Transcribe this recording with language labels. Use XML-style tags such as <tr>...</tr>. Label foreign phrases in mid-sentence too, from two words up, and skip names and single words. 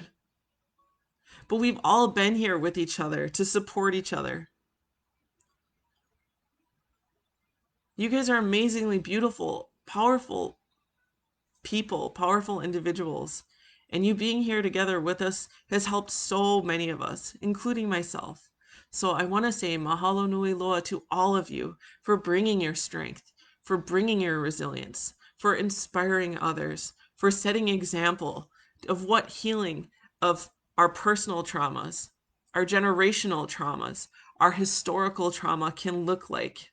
<en>But we've all been here with each other to support each other. You guys are amazingly beautiful, powerful people, powerful individuals. And you being here together with us has helped so many of us, including myself. So I want to say</en> <haw>mahalo nui loa</haw> <en>to all of you for bringing your strength, for bringing your resilience, for inspiring others, for setting example of what healing of our personal traumas, our generational traumas, our historical trauma can look like.</en>